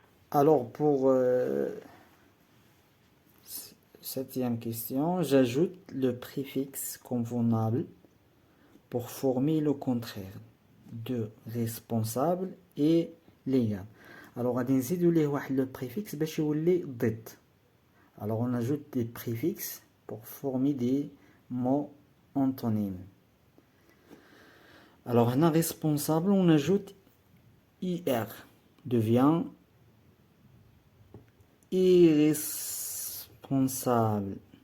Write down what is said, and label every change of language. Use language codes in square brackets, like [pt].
[fr] Alors pour septième question, j'ajoute le préfixe convenable pour former le contraire de responsable et légal. [ar] Alors غادي نزيدو ليه واحد le préfixe باش يولي ضد. [fr] Alors on ajoute des préfixes pour former des mots antonymes. Alors هنا responsable, on ajoute IR, devient irresponsable.